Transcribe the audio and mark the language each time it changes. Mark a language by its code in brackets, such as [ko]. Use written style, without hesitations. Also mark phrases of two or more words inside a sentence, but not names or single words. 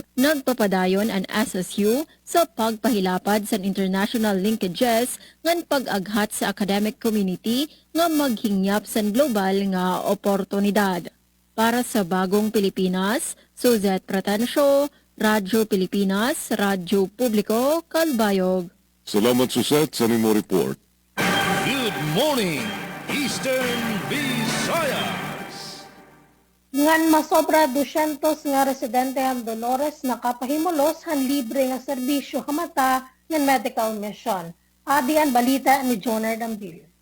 [war] Nagpapadayon ang SSU sa pagpahilapad san [en] international linkages [war] ngan pag-aghat sa [en] academic community [war] nga maghingyap san global nga oportunidad. [tl] Para sa Bagong Pilipinas, Suzette Pratencio, Radyo Pilipinas, Radyo Publiko, Kalbayog. [war] Salamat Suset sa nimo report. [en] Good morning, Eastern Visayas. [war] Ngan masobra 200 nga residente ang Dolores nakapahimulos han libre nga serbisyo hamata ng medical mission. Adi ang balita ni Joner Dambil.